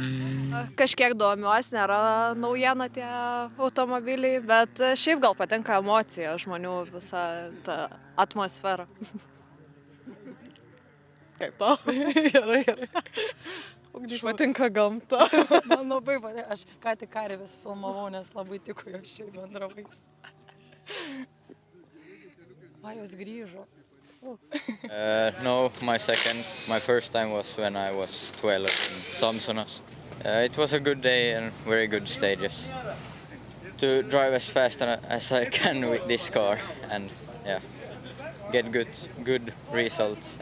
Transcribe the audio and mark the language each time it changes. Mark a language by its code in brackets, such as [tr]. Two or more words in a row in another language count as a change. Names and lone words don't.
[lt] Kažkiek domiuosi, nėra naujiena tie automobiliai, bet šiaip gal patinka emocija žmonių, visa ta atmosfera. Kaip tau? Gerai. Ugniai patinka gamta. Man labai patinka, aš ką tik karves filmavau, nes labai tiko jos šiai bendravais. Jos grįžo. [en] No, my first time was when I was 12 in Samsonas. It was a good day and very good stages. To drive as fast as I can with this car and get good results.